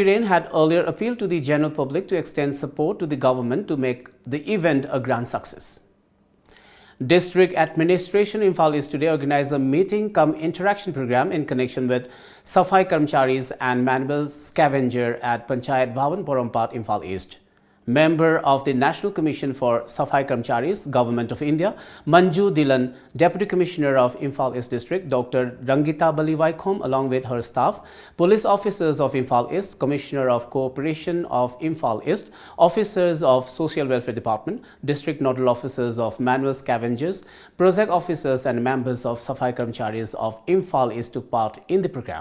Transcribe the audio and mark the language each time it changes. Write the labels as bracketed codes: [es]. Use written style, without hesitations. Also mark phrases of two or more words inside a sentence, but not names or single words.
[en] Biren had earlier appealed to the general public to extend support to the government to make the event a grand success. District Administration Imphal East today organized a meeting cum interaction program in connection with Safai Karmcharis and manual scavenger at Panchayat Bhavan Porompat, Imphal East. Member of the National Commission for Safai Karmcharis, Government of India, Manju Dilan, Deputy Commissioner of Imphal East District, Dr. Rangita Baliwaikhom, along with her staff, police officers of Imphal East, Commissioner of Cooperation of Imphal East, officers of Social Welfare Department, District Nodal Officers of Manual Scavengers, project officers and members of Safai Karmcharis of Imphal East took part in the program.